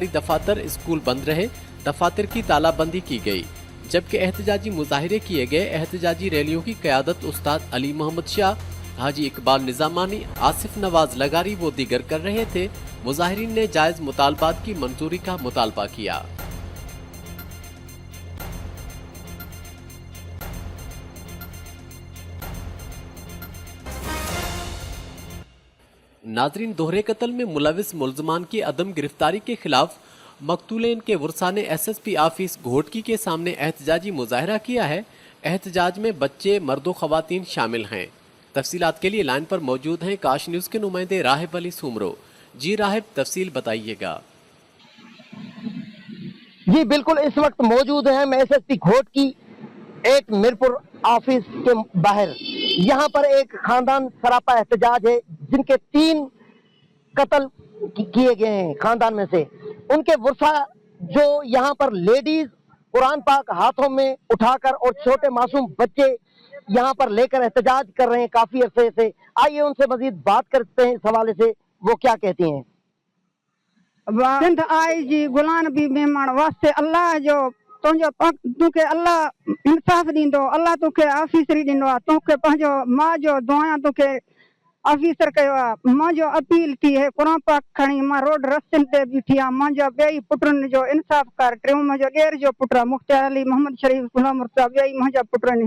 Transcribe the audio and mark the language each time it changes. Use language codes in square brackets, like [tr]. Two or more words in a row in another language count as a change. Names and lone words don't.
[hi] दफातर स्कूल बंद रहे, दफातर की तालाबंदी की गई, जबकि एहतजाजी मुजाहिरे किए गए। एहतजाजी रैलियों की क़यादत उस्ताद अली मोहम्मद शाह, हाजी इकबाल निज़ामानी, आसिफ नवाज लगारी वो दीगर कर रहे थे। मुजाहिरीन ने जायज़ मुतालबात की मंजूरी का मुतालबा किया। नाजरीन, दोहरे कत्ल में मुलविस मुलजमान की अदम गिरफ्तारी के खिलाफ मकतूलेन के वर्सा ने एसएसपी ऑफिस घोटकी के सामने एहतजाजी मुजाहिरा किया है। एहतजाज में बच्चे, मर्दो, खवातीन शामिल हैं। तफसीलात के लिए लाइन पर मौजूद हैं काश न्यूज़ के नुमाइंदे राहिब अली सुमरो। जी राहिब, तफसील बताइएगा। जी बिल्कुल, इस वक्त मौजूद हैं मैं एसएसपी घोटकी एक मीरपुर ऑफिस के बाहर। यहाँ पर एक खानदान सरापा एहतजाज है, जिनके 3 कत्ल किए गए हैं खानदान में से। उनके वर्सा जो यहाँ पर लेडीज कुरान पाक हाथों में उठाकर और छोटे मासूम बच्चे यहाँ पर लेकर एहतजाज कर रहे हैं काफी अरसे से। आइए उनसे मजीद बात करते हैं इस हवाले से, वो क्या कहती हैं। [sd] सिंध आई जी गुलान भी मेहमान वास्ते अल्लाह जो तुझो तोखे अल्लाह इंसाफ दींदो, अल्लाह तोखे ऑफिसरी दींदो आहे, तोखे पंहिंजो मां जो दुआ तोखे ऑफिसर कयो आहे। मुंहिंजो अपील थी है कुरान पाक खणी मां रोड रस्तनि ते बीठी आहियां। मुंहिंजो ॿई पुटनि जो इंसाफ कर। टियों मुंहिंजो ॾेर जो पुटु आहे मुख्तार अली मोहम्मद शरीफ गुलाम मुर्तज़ा, ॿई मुंहिंजा पुट आहिनि।